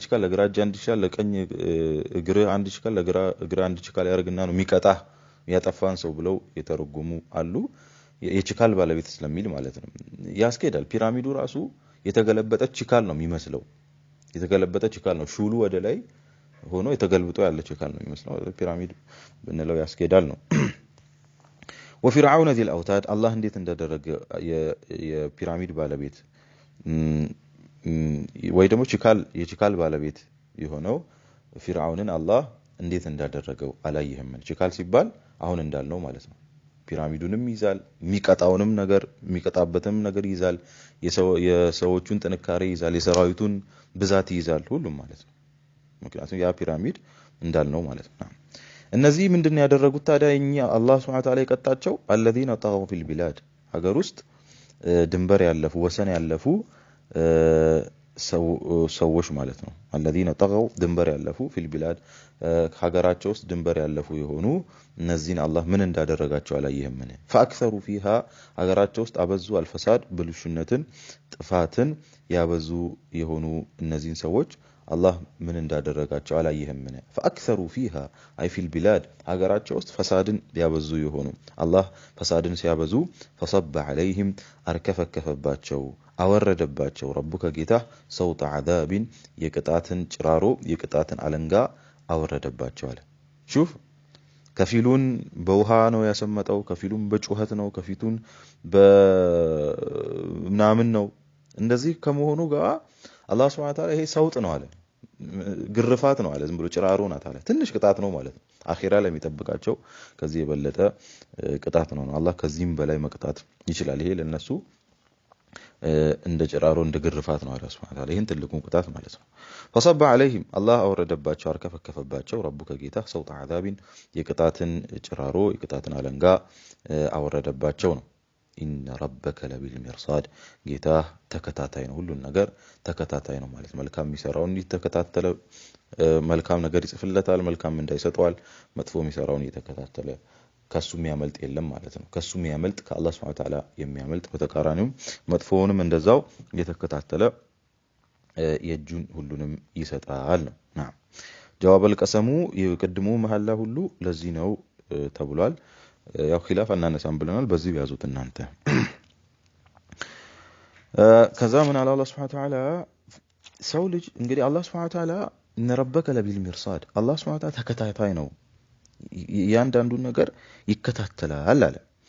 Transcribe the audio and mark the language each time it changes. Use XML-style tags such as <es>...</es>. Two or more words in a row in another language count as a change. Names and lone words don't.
<am>ችካል፣ ለግራ እጅ አንድ ችካል፣ ለቀኝ እግር አንድ ችካል፣ ለግራ እግር አንድ ችካል ያደርግና ነው የሚቀጣህ ያጠፋን ሰው ብለው የተረጎሙ አሉ። የችካል ባለቤት ስለሚል ማለት ነው ያስኬዳል። ፒራሚዱ ራሱ የተገለበጠ ችካል ነው የሚመስለው። የተገለበጠ ችካል ነው። ሹሉ ወደ ላይ ሆኖ የተገልብጦ ያለ ችካል ነው የሚመስለው ፒራሚድ ብንለው ያስኬዳል ነው</am> <ar>وفرعون ذي الاوتاد الله</ar> <am>እንዴት እንዳደረገ የፒራሚድ ባለቤት ወይ ደግሞ የችካል ባለቤት የሆነው ፊርዓውንን አላህ እንዴት እንዳደረገው አላየህም ችካል ሲባል አሁን እንዳልነው ማለት ነው ፒራሚዱንም ይዛል የሚቀጣውንም ነገር የሚቀጣበትም ነገር ይዛል የሰዎቹን ጥንካሬ ይዛል የሰራዊቱን ብዛት ይዛል ሁሉም ማለት ነው ምክንያቱም ያ ፒራሚድ እንዳልነው ማለት ነው እነዚህ ምንድነው ያደረጉት ታዲያ እኛ አላህ</am> <ar>سبحانه تعالى</ar> <am>የቀጣቸው</am> <ar>الذين طغوا في البلاد</ar> <am>ሀገር ውስጥ ድንበር ያለፉ ወሰን ያለፉ ሰዎች ማለት ነው</am> <ar>الذين طغوا</ar> <am>ድንበር ያለፉ</am> <ar>في البلاد</ar> <am>ሀገራቸው ውስጥ ድንበር ያለፉ የሆኑ እነዚህን አላህ ምን እንዳደረጋቸው አላየህም</am> <ar>فاكثروا فيها</ar> <am>ሀገራቸው ውስጥ አበዙ الفساد ብልሹነትን ጥፋትን ያበዙ የሆኑ እነዚህን ሰዎች</am> <ar>الله من</ar> <am>እንዳደረጋቸው አላየህም</am> <ar>فاكثروا فيها اي في البلاد</ar> <am>ሀገራቸው ውስጥ ፈሳድን ያበዙ የሆኑ አላህ ፈሳድን ሲያበዙ</am> <ar>فصب عليهم</ar> <am>አርከፈከፈባቸው አወረደባቸው ረቡከ ጌታ ሰውጥ عذاب የቅጣትን ጭራሮ የቅጣትን አለንጋ አወረደባቸው አለ شوف ከፊሉን በውሃ ነው ያሰመጠው ከፊሉን በጩኸት ነው ከፊቱን በምናምን ነው እንደዚህ ከመሆኑ ጋር አላህ</am> <ar>سبحانه تعالى</ar> <am>ይሄ ሰውጥ ነው አለ ግርፋት ነው አለ ዝም ብሎ ጭራሮ ናት አለ ትንሽ ቅጣት ነው ማለት ነው አኺራ ላይ የሚጠብቃቸው ከዚህ የበለጠ ቅጣት ነው አላህ ከዚህም በላይ መቅጣት ይችላል ይሄ ለነሱ እንደ ጭራሮ እንደ ግርፋት ነው አለ</am> <ar>سبحانه تعالى</ar> <am>ይሄን ትልቁን ቅጣት ማለት ነው</am> <ar>فصب عليهم</ar> <am>الله አወረደባቸው አርከፈከፈባቸው ረቡከ ጌታ ሰውጥ عذاب የቅጣትን ጭራሮ የቅጣትን አለንጋ አወረደባቸው ነው</am> <ar>إن ربك لبالمرصاد</ar> <am>ጌታ ተከታታይ ነው ሁሉን ነገር ተከታታይ ነው ማለት መልካም የሚሰራውን ይተከታተለ መልካም ነገር ይጽፍለታል መልካም እንዳይሰጠዋል መጥፎ የሚሰራውን ይተከታተለ ከሱ የሚያመልጥ የለም ማለት ነው ከሱ የሚያመልጥ ከአላህ</am> <ar>سبحانه تعالى</ar> <am>የሚያመልጥ በተቃራኒው መጥፎውንም እንደዛው እየተከታተለ የጁን ሁሉንም ይሰጣል ነው</am> <ar>نعم جواب القسم</ar> <am>የቅድሙ መሐላ ሁሉ ለዚህ ነው ተብሏል ያው ኺላፍ አናነሳም ብለናል በዚህ ያዙት እናንተ ከዛ ምን አለ አላህ</am> <ar>سبحانه تعالى</ar> <am>ሰው ልጅ እንግዲህ አላህ</am> <ar>سبحانه تعالى إن ربك لبالمرصاد</ar> <am>አላህ</am> <ar>سبحانه تعالى</ar> <am>ተከታታይ ነው ያንዳንዱን ነገር ይከታተላል አለ</am>